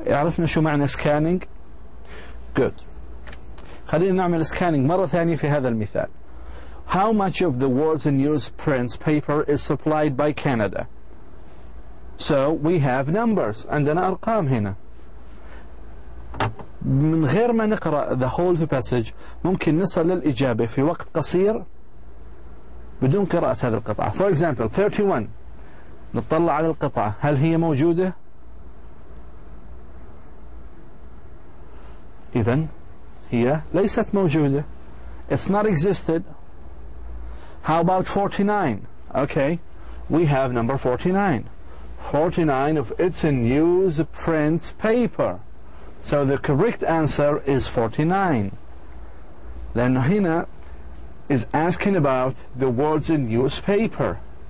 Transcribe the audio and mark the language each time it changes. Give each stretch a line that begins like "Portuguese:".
Arabic: عرفنا شو معنى scanning؟
English: Good.
Arabic: خلينا نعمل scanning مرة ثانية في هذا المثال.
English: How much of the world's newsprint paper is supplied by Canada? So we have numbers.
Arabic: عندنا أرقام هنا. من غير ما نقرأ
English: the whole passage
Arabic: ممكن نصل للإجابة في وقت قصير بدون قراءة هذه القطعة.
English: For example 31.
Arabic: نطلع على القطعة هل هي موجودة؟ إذن هي ليست موجودة.
English: It's not existed. How about 49? Okay, we have number 49. 49 of it's a newsprint paper. So the correct answer is 49.
Arabic: لأنه هنا
English: is asking about the words in newspaper.